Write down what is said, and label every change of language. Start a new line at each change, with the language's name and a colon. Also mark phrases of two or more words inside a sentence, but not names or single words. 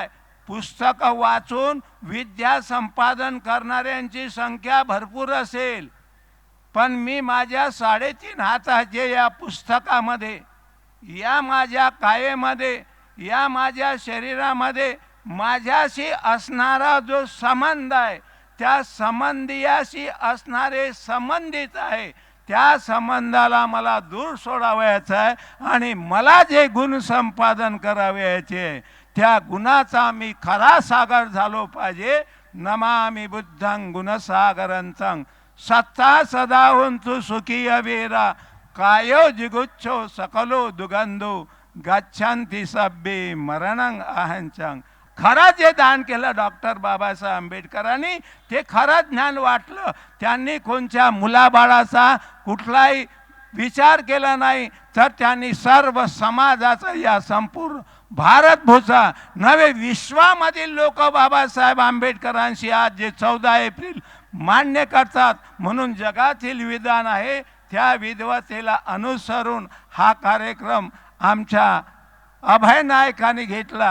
Marathi: पुस्तकं वाचून विद्या संपादन करणाऱ्यांची संख्या भरपूर असेल, पण मी माझ्या 3.5 हाताच्या या पुस्तकामध्ये, या माझ्या कायेमध्ये, या माझ्या शरीरामध्ये माझ्याशी असणारा जो संबंध आहे, त्या संबंधियाशी असणारे संबंधित आहे, त्या संबंधाला मला दूर सोडावयाचं आहे. आणि मला जे गुण संपादन करावयाचे त्या गुणाचा मी खरा सागर झालो पाहिजे.
Pali: नमामि बुद्धं गुणसागरंतं सत्ता सदा होन्तु सुखी अवेरा कायो जिगुच्छो सकलो दुगंधो गच्छन्ति सब्बे मरणं अहंचं.
Marathi: खरं जे दान केलं डॉक्टर बाबासाहेब आंबेडकरांनी, ते खरं ज्ञान वाटलं. त्यांनी कोणत्या मुलाबाळाचा कुठलाही विचार केला नाही, तर त्यांनी सर्व समाजाचा, या संपूर्ण भारतभूचा नवे विश्वामधील लोक बाबासाहेब आंबेडकरांशी आज जे 14 एप्रिल मान्य करतात, म्हणून जगातील विधान आहे त्या विद्वतेला अनुसरून हा कार्यक्रम आमच्या अभय नायकांनी घेतला.